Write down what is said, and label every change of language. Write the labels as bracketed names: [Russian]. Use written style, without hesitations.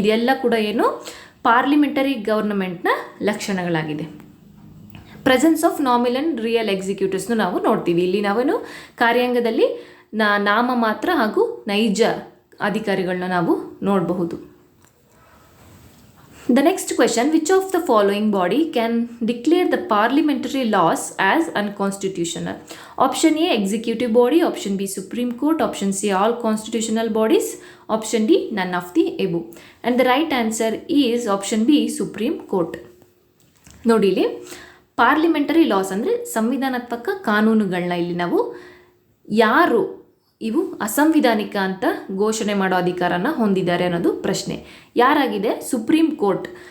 [Kannada] ಇದೆಲ್ಲ ಕೂಡ ಏನು parliamentary ಗವರ್ನಮೆಂಟ್ನ ಲಕ್ಷಣಗಳಾಗಿದೆ. [English] presence of nominal and real [Kannada] ಎಕ್ಸಿಕ್ಯೂಟಿವ್ಸ್ನು ನಾವು ನೋಡ್ತೀವಿ. ಇಲ್ಲಿ ನಾವೇನು ಕಾರ್ಯಾಂಗದಲ್ಲಿ ನಾಮ ಮಾತ್ರ ಹಾಗೂ ನೈಜ ಅಧಿಕಾರಿಗಳನ್ನ ನಾವು ನೋಡಬಹುದು. [English] The next question, which of the following body can declare the parliamentary laws as unconstitutional? Option A, executive body. Option B, Supreme Court. Option C, all constitutional bodies. Option D, none of the above. And the right answer is option B, Supreme Court. [Kannada] ನೋಡಿ, ಇಲ್ಲಿ parliamentary loss ಅಂದರೆ ಸಂವಿಧಾನಾತ್ಮಕ ಕಾನೂನುಗಳನ್ನ ಇಲ್ಲಿ ನಾವು ಯಾರು ಇವು ಅಸಂವಿಧಾನಿಕ ಅಂತ ಘೋಷಣೆ ಮಾಡೋ ಅಧಿಕಾರನ ಹೊಂದಿದ್ದಾರೆ ಅನ್ನೋದು ಪ್ರಶ್ನೆ. ಯಾರಾಗಿದೆ? Supreme court.